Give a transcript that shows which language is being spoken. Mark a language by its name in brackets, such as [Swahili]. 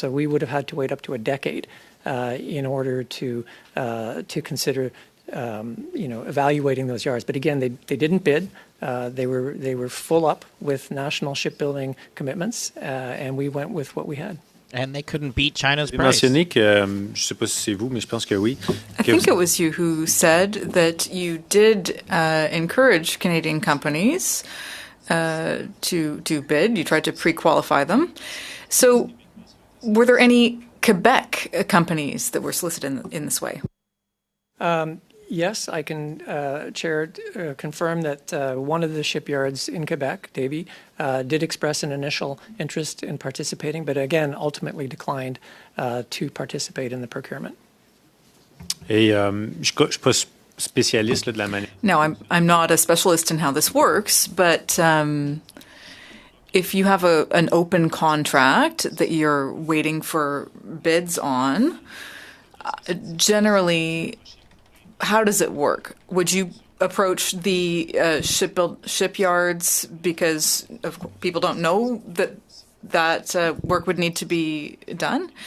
[English] So we would have had to wait up to a decade in order to consider evaluating those yards. But again, they didn't bid. They were full up with national shipbuilding commitments, and we went with what we had. And they couldn't beat China's price. [French] Mentionné que, je sais pas si c'est vous, mais je pense que oui. [English] I think it was you who said that you did encourage Canadian companies to bid. You tried to pre-qualify them. So were there any Quebec companies that were solicited in this way? Yes, I can, Chair, confirm that one of the shipyards in Quebec, Davy, did express an initial interest in participating, but again, ultimately declined to participate in the procurement. [French] Et je suis pas spécialiste là, de la manière. [English] No, I'm not a specialist in how this works, but if you have an open contract that you're waiting for bids on, generally, how does it work? Would you approach the shipyards because people don't know that work would need to be done?